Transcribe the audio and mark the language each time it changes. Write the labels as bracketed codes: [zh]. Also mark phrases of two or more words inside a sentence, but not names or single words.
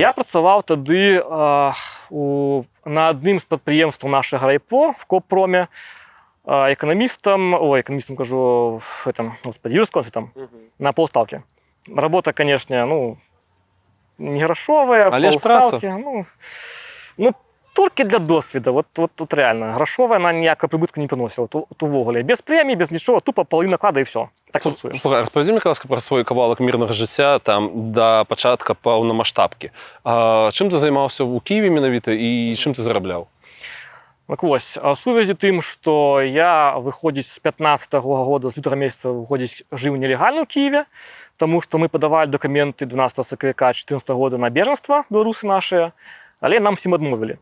[be] Я працаваў тады на адным з прадпрыемстваў нашага райпо в Коппроме, эканамістам, кажу, [ru] юрисконсультом на полставки. Работа, конечно, ну, не грошовая, полставки. [be] Ну, толькі для досвіду, [ru] вот реально. [uk] Грошовая, она ніякого прибутку не приносила, тут увогуле. Без премії, без нічого, тупо половина наклада і все. Так працюєш. [be] Слухай, распавядзі, Мікаласка, пра свой кавалак мірнага жыцця там да пачатка паўнамаштабкі. Чым ты займаўся ў Кіеве менавіта і чым ты зарабляў? Так вось, у сувязі тым, што я выходзіць з 15-го года, з лютага месяца жыў нелегальна ў Киеве, таму што мы падавалі дакументы 12 сакавіка 14 года на бежанства, беларусы нашыя, але нам всім адмовілі.